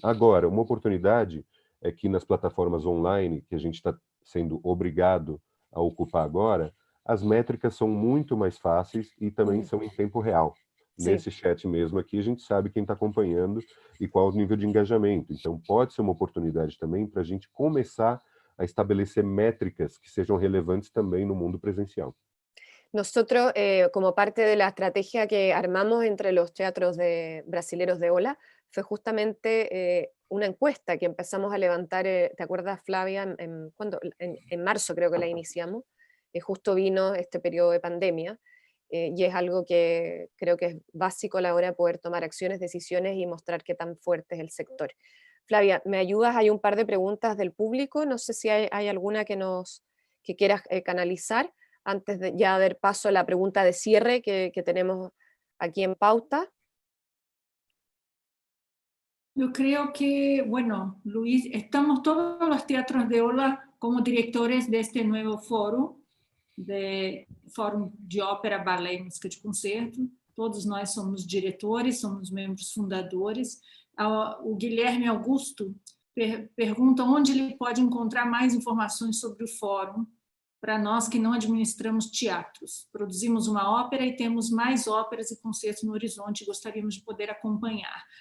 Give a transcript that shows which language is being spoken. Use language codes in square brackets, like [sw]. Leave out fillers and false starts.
[pt] Agora, uma oportunidade é que nas plataformas online, que a gente está sendo obrigado a ocupar agora, as métricas são muito mais fáceis e também são em tempo real. Sim. Nesse chat mesmo aqui, a gente sabe quem está acompanhando e qual o nível de engajamento. Então, pode ser uma oportunidade também para a gente começar a estabelecer métricas que sejam relevantes também no mundo presencial. [es] Nosotros, como parte de la estrategia que armamos entre los teatros brasileros de Ola, fue justamente una encuesta que empezamos a levantar, ¿te acuerdas, Flavia? ¿Cuándo? En marzo creo que la iniciamos, justo vino este periodo de pandemia, y es algo que creo que es básico a la hora de poder tomar acciones, decisiones y mostrar qué tan fuerte es el sector. Flavia, ¿me ayudas? Hay un par de preguntas del público, no sé si hay alguna que quieras canalizar antes de ya dar paso a la pregunta de cierre que tenemos aquí en pauta. Yo creo que, bueno, Luis, estamos todos los teatros de Ola como directores de este nuevo fórum de ópera, balé e música de concerto. [pt] Todos nós somos diretores, somos membros fundadores. O Guilherme Augusto pergunta onde ele pode encontrar mais informações sobre o fórum para nós que não administramos teatros. Produzimos uma ópera e temos mais óperas e concertos no horizonte e gostaríamos de poder acompanhar.